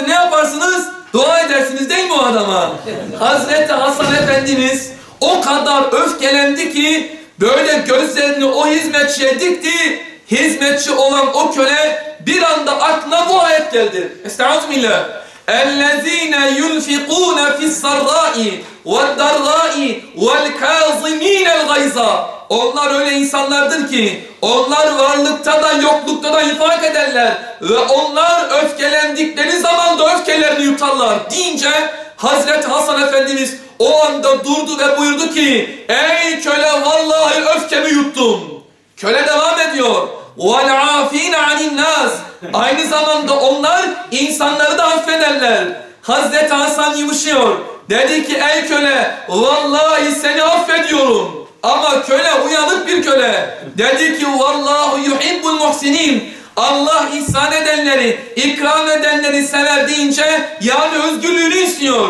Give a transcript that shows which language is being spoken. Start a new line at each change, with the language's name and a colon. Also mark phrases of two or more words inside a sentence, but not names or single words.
Turkish: Ne yaparsınız? Dua edersiniz değil mi o adama? Hazreti Hasan Efendimiz o kadar öfkelendi ki böyle gözlerini o hizmetçiye dikti. Hizmetçi olan o köle bir anda aklına bu ayet geldi. Estağfirullah.
Arabic: اَلَّذ۪ينَ يُنْفِقُونَ فِي السَّرَّاءِ وَالدَّرَّاءِ وَالْكَاظِم۪ينَ الْغَيْزَ
Turkish: onlar öyle insanlardır ki onlar varlıkta da yoklukta da infak ederler ve onlar öfkelendikleri zaman da öfkelerini yutarlar deyince Hazreti Hasan Efendimiz o anda durdu ve buyurdu ki ey köle vallahi öfkemi yuttum. Köle devam ediyor.
Arabic: وَالْعَافِينَ عَنِ النَّاسِ
Turkish: aynı zamanda onlar insanları da affederler. Hazreti Hasan yumuşuyor. Dedi ki ey köle vallahi seni affediyorum. Ama köle uyanık bir köle. Dedi ki
Arabic: والله يحب المحسنين.
Turkish: Allah ihsan edenleri, ikram edenleri sever deyince yani özgürlüğünü istiyor.